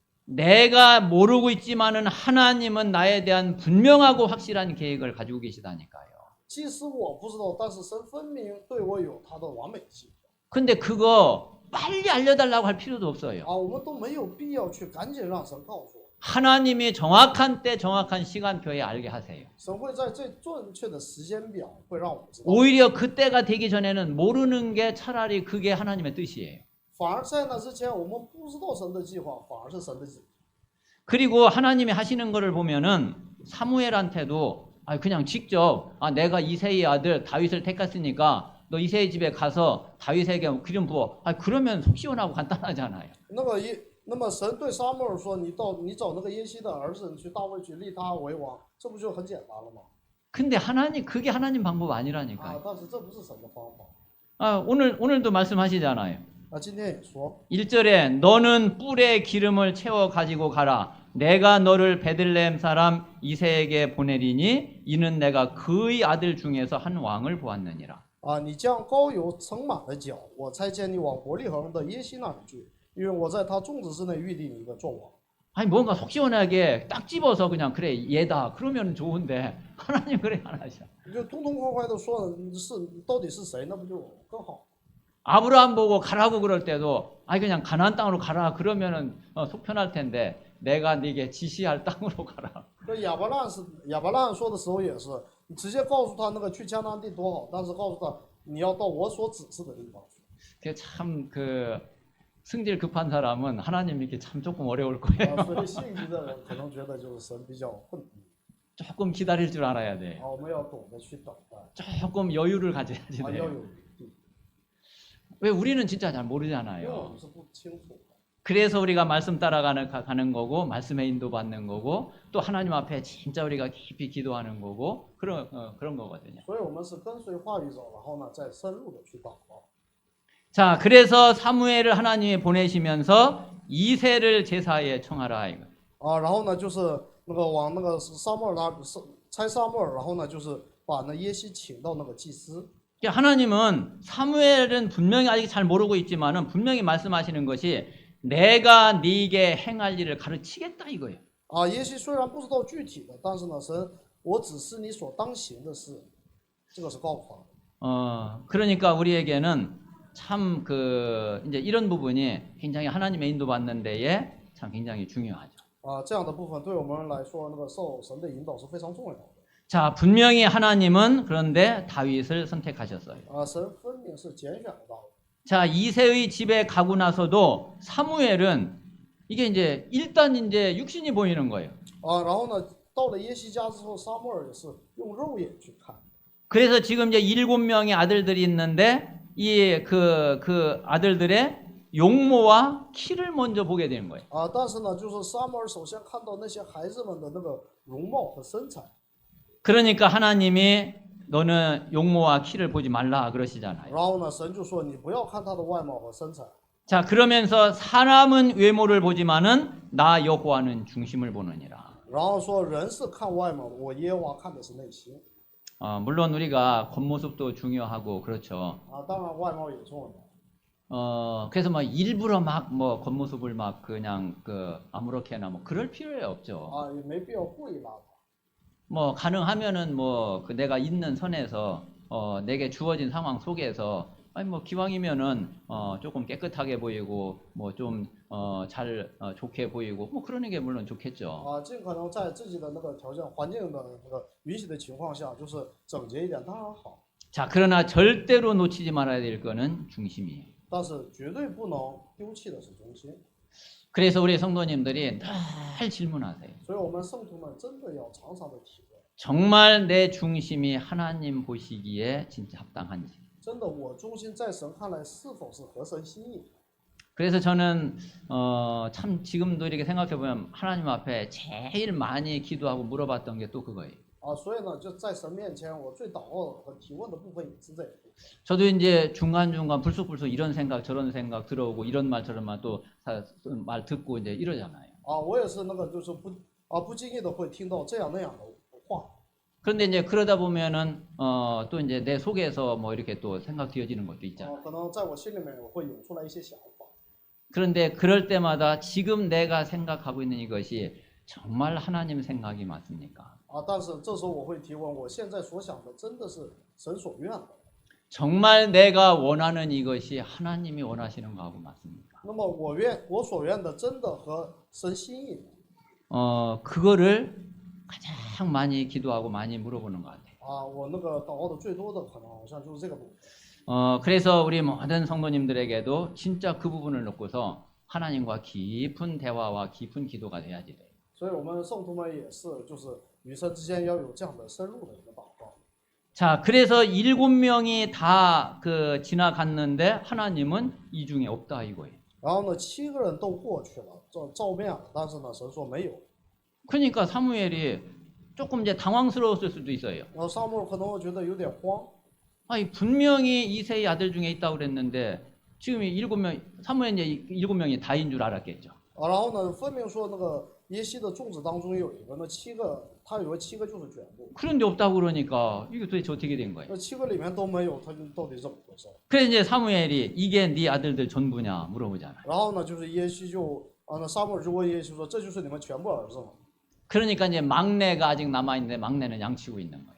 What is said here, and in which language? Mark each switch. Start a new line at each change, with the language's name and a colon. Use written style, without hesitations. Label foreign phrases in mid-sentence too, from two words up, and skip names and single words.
Korean: 내가 모르고 있지만은 하나님은 나에 대한 분명하고 확실한 계획을 가지고 계시다니까요.
Chinese: 即使我不知道，但是神分明对我有他的完美计划。
Korean: 근데 그거 빨리 알려달라고 할 필요도 없어요.
Chinese: 啊，我们都没有必要去赶紧让神告诉我，
Korean: 하나님이 정확한 때 정확한 시간표에 알게 하세요.
Chinese: 神会在最正确的时间表会让我们知道。
Korean: 오히려 그때가 되기 전에는 모르는 게 차라리 그게 하나님의 뜻이에요.
Chinese: 反而在那之前，我们不知道神的计划，反而是神的旨意。
Korean: 그리고 하나님이 하시는 거를 보면은 사무엘한테도 그냥 직접 내가 이새의 아들 다윗을 택했으니까 너 이새의 집에 가서 다윗에게 기름 부어. 그러면 속 시원하고 간단하잖아요.
Chinese: 那么神对撒母耳说：“你找那个耶西的儿子，你去大卫去立他为王，这不就很简单了吗？
Korean: 근데 그게 하나님 방법 아니라니까요.
Chinese: 啊，但是这不是神的方法。
Korean: 오늘도 말씀하시잖아요.
Chinese: 啊，今天也说，
Korean: 1절에 너는 뿔에 기름을 채워 가지고 가라. 내가 너를 베들레헴 사람 이새에게 보내리니 이는 내가 그의 아들 중에서 한 왕을 보았느니라.
Chinese: 啊，你将膏油盛满了脚，我差遣你往伯利恒的耶西那里去，因为我在他众子之内预定一个做王。
Korean: 뭔가 속 시원하게 딱 집어서 그냥 그래 얘다 그러면 좋은데 하나님 그래 안 하셔.
Chinese: 你就痛痛快快的说是到底是谁，那不就更好？
Korean: 아브라함 보고 가라고 그럴 때도 그냥 가나안 땅으로 가라 그러면은 속 편할 텐데 내가 네게 지시할 땅으로 가라.
Chinese: 这亚伯拉罕说的时候也是，你直接告诉他那个去迦南地多好，但是告诉他你要到我所指示的地方去。
Korean: 참 승질 급한 사람은 하나님 믿기 참 조금 어려울 거예요.
Chinese: 所以性急的人可能觉得就是神比较混。
Korean: 조금 기다릴 줄 알아야 돼.
Chinese: 我们要懂得去等待，
Korean: 조금 여유를 가져야지
Chinese: 要
Korean: 돼요.
Chinese: 有余地，
Korean: 왜 우리는 진짜 잘
Chinese: 因为我
Korean: 모르잖아요.
Chinese: 们是不清楚的。
Korean: 그래서 우리가 말씀 따라가는 거고 말씀에 인도받는 거고 또 하나님 앞에 진짜 우리가 깊이 기도하는 거고 그런 거거든요.
Chinese: 所以我们是跟随话语走，然后呢再深入的去祷告。
Korean: 자, 그래서 사무엘을 하나님이 보내시면서 이새를 제사에 청하라 이거.
Chinese: 然后呢就是那个往那个撒母耳差撒母耳，然后呢就是把那耶西请到那个祭司。
Korean: 하나님은 사무엘은 분명히 아직 잘 모르고 있지만은 분명히 말씀하시는 것이 내가 네게 행할 일을 가르치겠다 이거예요.
Chinese: 耶西虽然不知道具体的，但是呢，神，我只是你所当行的事，这个是告诉他。
Korean: 그러니까 우리에게는 참 이제 이런 부분이 굉장히 하나님의 인도받는 데에 참 굉장히 중요하죠.
Chinese: 这样的部分对我们来说，那个受神的引导是非常重要的。
Korean: 자, 분명히 하나님은 그런데 다윗을 선택하셨어요.
Chinese: 神分明是拣选了大卫。
Korean: 자, 이새의 집에 가고 나서도 사무엘은 이게 이제 일단 이제 육신이 보이는 거예요.
Chinese: 啊，然后呢，到了耶西家之后，撒母耳也是用肉眼去看。
Korean: 그래서 지금 이제 7명의 아들들이 있는데 그 아들들의 용모와 키를 먼저 보게 되는 거예요.
Chinese: 啊，但是呢，就是撒母耳首先看到那些孩子们的那个容貌和身材。
Korean: 그러니까 하나님이 너는 용모와 키를 보지 말라 그러시잖아요.
Chinese: 然后呢，神就说你不要看他的外貌和身材。
Korean: 자, 그러면서 사람은 외모를 보지만은 나 여호와는 중심을 보느니라.
Chinese: 然后说人是看外貌的，我耶和华看的是内心。
Korean: 물론 우리가 겉모습도 중요하고 그렇죠.
Chinese: 啊，当然外貌也重要。
Korean: 그래서 막 일부러 막 뭐 겉모습을 막 그냥 아무렇게나 뭐 그럴 필요 없죠.
Chinese: 啊，也没必要故意邋遢。
Korean: 뭐 가능하면은 뭐 내가 있는 선에서 내게 주어진 상황 속에서 아니 뭐 기왕이면은 조금 깨끗하게 보이고 뭐 좀 잘 좋게 보이고 뭐 그러는 게 물론 좋겠죠.
Chinese: 啊，尽可能在自己的那个条件、环境的那个允许的情况下，就是整洁一点，当然好。
Korean: 자, 그러나 절대로 놓치지 말아야 될 거는 중심이에요.
Chinese: 但是绝对不能丢弃的是中心。
Korean: 그래서 우리 성도님들이 늘 질문하세요.
Chinese: 所以我们圣徒们真的要常常的体会，
Korean: 정말 내 중심이 하나님 보시기에 진짜 합당한지.
Chinese: 真的我中心在神看来是否是合神心意。
Korean: 그래서 저는 참 지금도 이렇게 생각해 보면 하나님 앞에 제일 많이 기도하고 물어봤던 게 또 그거예요.
Chinese: 啊，所以呢，就在神面前，我最祷告和提问的部分也是这一部分。
Korean: 저도 이제 중간중간 불쑥불쑥 이런 생각 저런 생각 들어오고 이런 말 저런 말 또 말 듣고 이제 이러잖아요.
Chinese: 啊，我也是那个，就是不经意的会听到这样那样的话。
Korean: 그런데 이제 그러다 보면은 또 이제 내 속에서 뭐 이렇게 또 생각 되어지는 것도 있잖아요.
Chinese: 可能在我心里面会涌出来一些想法。
Korean: 그런데 그럴 때마다 지금 내가 생각하고 있는 이것이 정말 하나님 생각이 맞습니까?
Chinese: 啊，但是这时候我会提问：我现在所想的真的是神所愿的？
Korean: 정말 내가 원하는 이것이 하나님이 원하시는 거하고 맞습니까?
Chinese: 那么我所愿的真的和神心意吗？
Korean: 그거를 가장 많이 기도하고 많이 물어보는 것 같아요.
Chinese: 啊，我那个祷告的最多的可能好像就是这个部分。
Korean: 그래서 우리 모든 성도님들에게도 진짜 그 부분을 놓고서 하나님과 깊은 대화와 깊은 기도가 돼야지 돼요.
Chinese: 所以我们圣徒们也是，就是与神之间要有这样的深入的一个祷告。
Korean: 자, 그래서 7명이 다 지나갔는데 하나님은 이 중에 없다 이거예요.
Chinese: 然后呢，7个人都过去了，照面了，但是呢，神说没有。
Korean: 그러니까 사무엘이 조금 이제 당황스러웠을 수도 있어요.
Chinese: 然后撒母耳可能会觉得有点慌。
Korean: 아니 분명히 이새의 아들 중에 있다고 그랬는데 지금 7명 사무엘 이제 7명이 다인 줄 알았겠죠.
Chinese: 啊，然后呢，分明说那个耶西的众子当中有一个，那7个他以为7个就是全部，
Korean: 그런데 없다고 그러니까 이게 도대체 어떻게 된 거예요?
Chinese: 那7个里面都没有，他就到底怎么回事？
Korean: 그래서 이제 사무엘이 이게 네 아들들 전부냐 물어보잖아요.
Chinese: 然后呢，就是耶西那撒母耳就问耶西说：“这就是你们全部儿子吗？”
Korean: 그러니까 이제 막내가 아직 남아 있는데 막내는 양치고 있는 거예요.